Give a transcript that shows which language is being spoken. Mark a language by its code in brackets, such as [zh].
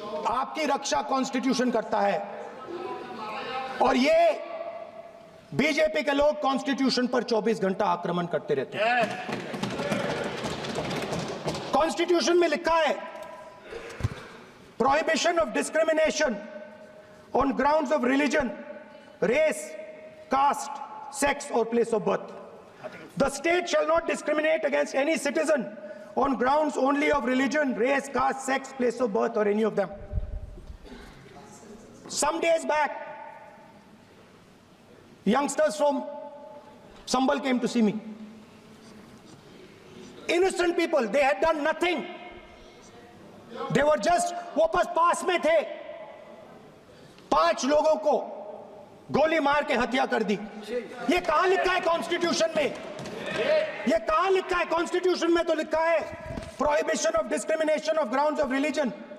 [hi] आपकी रक्षा कॉन्स्टिट्यूशन करता है। और ये बीजेपी के लोग कॉन्स्टिट्यूशन पर 24 घंटा आक्रमण करते रहते हैं। [en] constitution [hi] में लिखा है [en] Prohibition of discrimination on grounds of religion, race, caste, sex or place of birth. The state shall not discriminate against any citizen on grounds only of religion, race, caste, sex, place of birth, or any of them. Some days back, youngsters from Sambal came to see me. Innocent people, they had done nothing. They were just, [hi] वो बस पास में थे, 5 लोगों को गोली मार के हत्या कर दी। ये कहां लिखा है कॉन्स्टिट्यूशन में? ये कहां लिखा है कॉन्स्टिट्यूशन में? तो लिखा है [en] Prohibition of discrimination of grounds of religion.